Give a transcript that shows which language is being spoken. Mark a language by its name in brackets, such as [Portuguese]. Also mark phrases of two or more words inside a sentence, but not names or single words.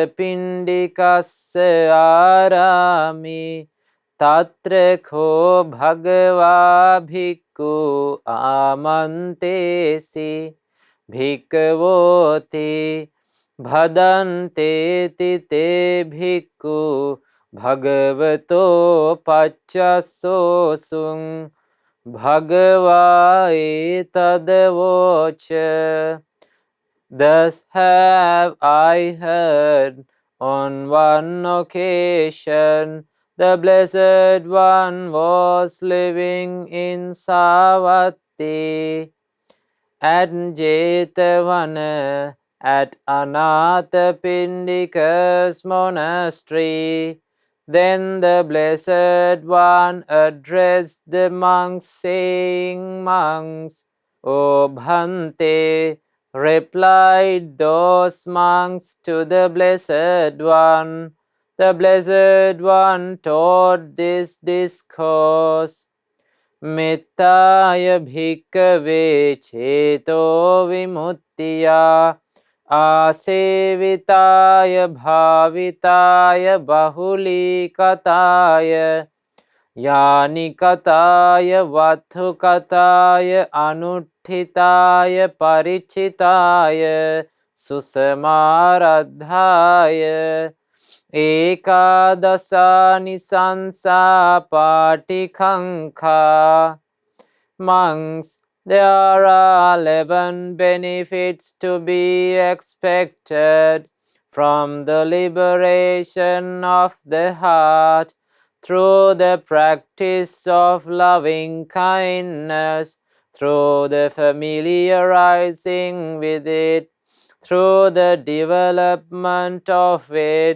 [Pali] pindikassa arami tatra kho bhagava bhikkhu amantesi bhikkhavote bhadante te bhikkhu bhagavato paccasosung bhagava etadavocha. [English] Thus have I heard on one occasion the Blessed One was living in Savatthi at Jetavana at Anathapindika's monastery. Then the Blessed One addressed the monks, saying, "Monks, O Bhante," replied those monks to the Blessed One. The Blessed One taught this discourse. [Pali] Mettaya bhikkhave cheto vimuttiya asevitaya bhavitaya bahulikataya yanikataya vathukataya anuttitaya parichitaya susamaradhaya ekadasani sansa patikanka. [English] Monks, there are 11 benefits to be expected from the liberation of the heart through the practice of loving kindness, through the familiarizing with it, through the development of it,